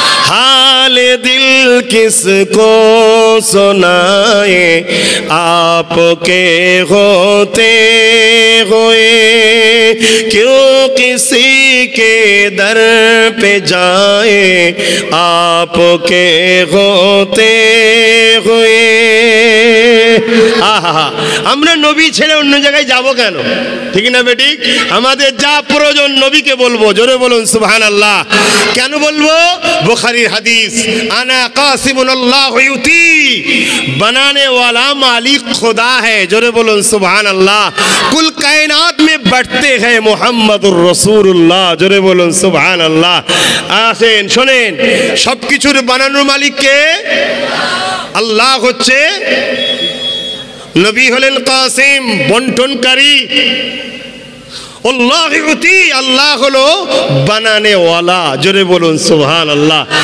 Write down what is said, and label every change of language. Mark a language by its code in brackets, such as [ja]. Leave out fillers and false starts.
[hi] हाल दिल किसको सुनाए आपके होते हुए, क्यों किसी के दर पे जाए आपके होते हुए। [bn] आहा, আমরা নবী ছেড়ে অন্য জায়গায় যাব কেন? ঠিক না বেটি? আমাদের যা প্রয়োজন নবীকে বলবো, জোরে বলুন সুবহানাল্লাহ। কেন বলবো? বুখারীর হাদিস, আনা কাসিমুন আল্লাহ ইউতি, [hi] बनाने वाला मालिक खुदा है, जोरे बोलो सुभान अल्लाह। कुल कायनात में बढ़ते हैं मुहम्मदुर रसूलुल्लाह, जोरे बोलो सुभान अल्लाह। [bn] আসেন শোনেন, সবকিছুর বানানোর মালিক কে? আল্লাহ হচ্ছে, নবী হলেন কাসিম বন্টনকারী, আল্লাহ ইউতি, আল্লাহ হলো বানানে ওয়ালা, জোরে বলুন সুবহান আল্লাহ।